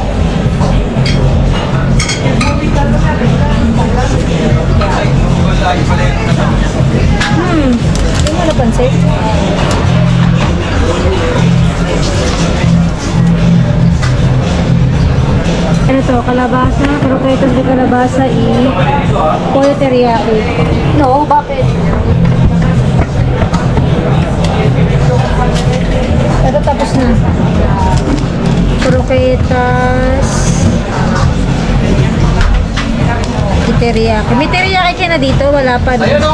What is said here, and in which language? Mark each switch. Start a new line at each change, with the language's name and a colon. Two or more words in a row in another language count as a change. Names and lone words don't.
Filipino: Wala pala yung kasama niya. Hindi mo napansin? Ano to? Kalabasa?
Spanish: Croquetas de kalabasa pollo teriyaki. No,
Filipino: bakit? Ito tapos na.
Spanish: Croquetas. Teriyaki.
Filipino: May teriyaki ka na dito? Wala pa. No? Ayun o.